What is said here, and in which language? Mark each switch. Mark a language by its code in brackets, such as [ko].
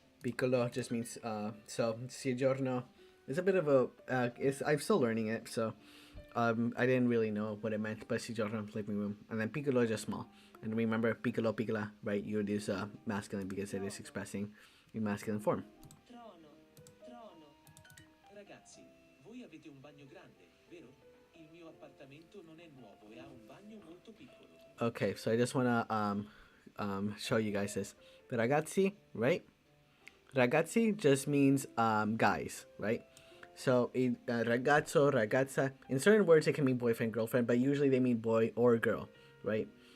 [en] Piccolo just means so soggiorno is a bit of a I'm still learning it, so I didn't really know what it meant, but soggiorno living room, and then piccolo is just small. And remember piccolo piccola, right? You would use masculine because it is expressing in masculine form. Trono, trono. [it] Ragazzi, voi avete un bagno grande, vero? Il mio appartamento non è nuovo e ha un bagno molto piccolo. [en] Okay, so I just wanna show you guys this. The ragazzi, right? Ragazzi just means guys, right? So ragazzo, ragazza. In certain words, it can mean boyfriend, girlfriend, but usually they mean boy or girl, right?